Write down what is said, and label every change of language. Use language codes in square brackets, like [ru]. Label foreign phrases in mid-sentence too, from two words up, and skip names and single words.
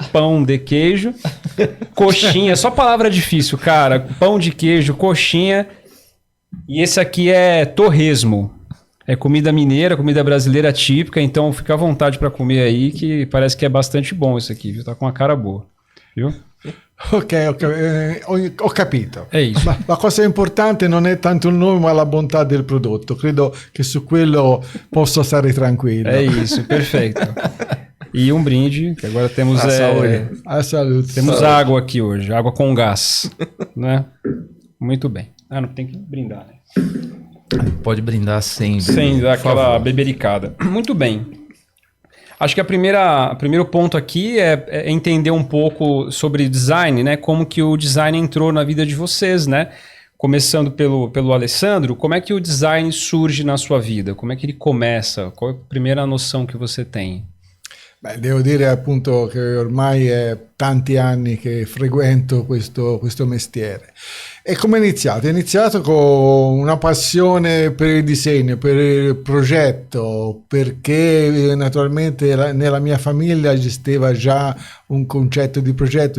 [pt] Pão de queijo. Coxinha. Só palavra difícil, cara. Pão de queijo, coxinha. E esse aqui é torresmo. É comida mineira, comida brasileira típica. Então fica à vontade para comer aí, que parece que é bastante bom isso aqui, viu? Tá com uma cara boa. Viu? [it] Ok, ho capito. [pt] È isso. [it] Ma la cosa importante non è tanto il nome ma la bontà del prodotto. Credo che su quello posso stare tranquillo. [pt] É isso, perfeito. E um brinde, que agora temos a saúde. Temos saúde. Água aqui hoje, água com gás, né? Muito bem. Ah, não tem que brindar, né? Pode brindar sempre. Sem dar aquela bebericada. Muito bem. Acho que o primeiro ponto aqui é entender um pouco sobre design, né? Como que o design entrou na vida de vocês, né? Começando pelo Alessandro, como é que o design surge na sua vida? Como é que ele começa? Qual é a primeira noção que você tem? [it] Beh, devo dire appunto che ormai è tanti anni che frequento questo mestiere. E come è iniziato? È iniziato con una passione per il disegno, per il progetto, perché naturalmente nella mia famiglia esisteva già un concetto di progetto.